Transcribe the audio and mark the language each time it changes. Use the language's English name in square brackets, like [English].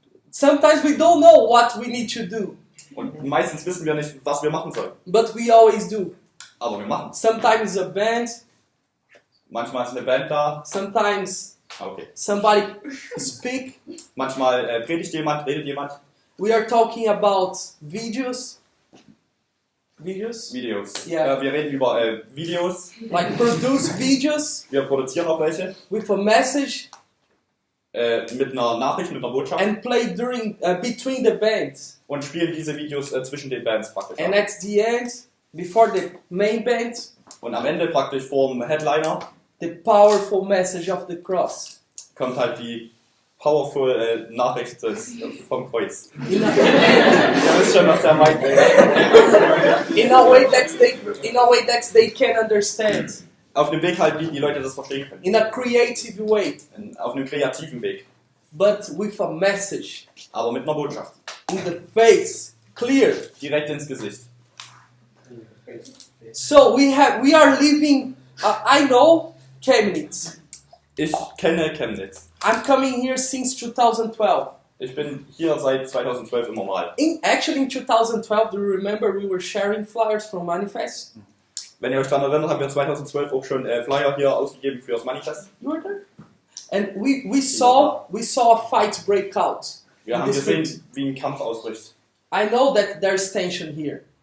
[English] Sometimes we don't know what we need to do, [German] Und meistens wissen wir nicht, was wir machen sollen. [English] but we always do. [German] Aber wir machen es. [English] Sometimes a band, [German] Manchmal ist eine Band da. [English] sometimes [German] Okay. [English] somebody speak. [German] Manchmal predigt jemand, redet jemand. [English] We are talking about videos. [German] Videos. [English] Yeah. [German] Wir reden über Videos. [English] Like produce videos [German] Wir produzieren auch welche. [English] with a message [German] Mit einer Nachricht, mit einer Botschaft. [English] and play between the bands. [German] Und spielen diese Videos zwischen den Bands praktisch [English] And [German] ab. [English] at the end, before the main band, [German] Und am Ende praktisch vorm Headliner [English] the powerful message of the cross. [German] kommt halt die powerful Nachricht vom Kreuz. [English] In a, [German] Ihr wisst schon, was der meint. [English] in a way that they can understand. [German] Auf einem Weg halt, wie die Leute das verstehen können. [English] In a creative way, [German] Auf einem kreativen Weg. [English] but with a message [German] Aber mit einer Botschaft. [English] in the face, clear. [German] Direkt ins Gesicht. [English] So we are living. I know Chemnitz. [German] Ich kenne Chemnitz. [English] I'm coming here since 2012. [German] Ich bin hier seit 2012 immer mal. [English] Actually, in 2012, do you remember we were sharing flyers from Manifest? [German] Wenn ihr euch daran erinnert, haben wir 2012 auch schon Flyer hier ausgegeben für das Manifest. [English] You were there? And we saw a fight break out. [German] Wir haben gesehen, wie ein Kampf ausbricht. [English] I know that there's tension here.